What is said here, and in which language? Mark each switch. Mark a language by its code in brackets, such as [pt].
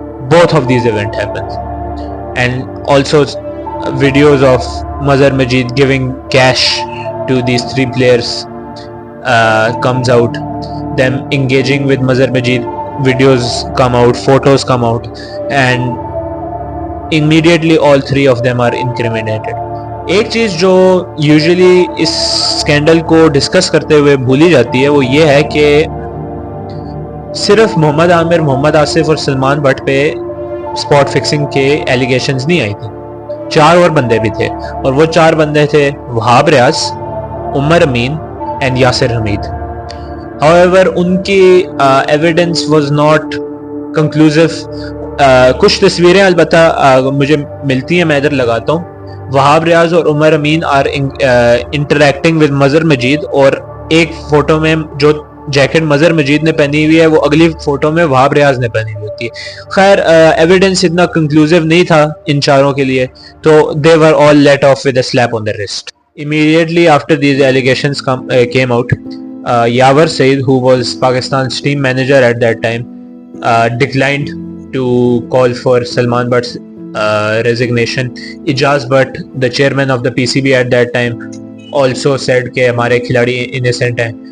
[en] Both of these events happened, and also videos of Mazhar Majid giving cash to these three players comes out. Them engaging with Mazhar Majid, videos come out, photos come out, and immediately all three of them are incriminated. [ur] ایک چیز جو usually اس scandal کو discuss کرتے ہوئے بھولی جاتی ہے وہ یہ ہے کہ صرف محمد عامر, محمد آصف اور سلمان بٹ پہ اسپاٹ فکسنگ کے ایلیگیشنز نہیں آئی تھی. 4 اور بندے بھی تھے اور وہ 4 بندے تھے وہاب ریاض, عمر امین اینڈ یاسر حمید. [en] however ان کی evidence was not conclusive. [ur] کچھ تصویریں البتہ مجھے ملتی ہیں, میں ادھر لگاتا ہوں. وہاب ریاض اور عمر امین آر انٹریکٹنگ ود مظہر مجید, اور ایک فوٹو میں جو جیکٹ مظہر مجید نے پہنی ہوئی ہے وہ اگلی فوٹو میں وہاب ریاض نے پہنی ہوئی ہوتی ہے. خیر ایویڈنس اتنا کنکلوسیو نہیں تھا ان چاروں کے لیے, تو they were all let off with a slap on the wrist. [en] Immediately after these allegations came out, Yawar Saeed, who was Pakistan's team manager at that time, declined to call for Salman Butt's resignation. Ijaz Butt, the chairman of the PCB at that time, also said کہ ہمارے کھلاڑی innocent ہیں.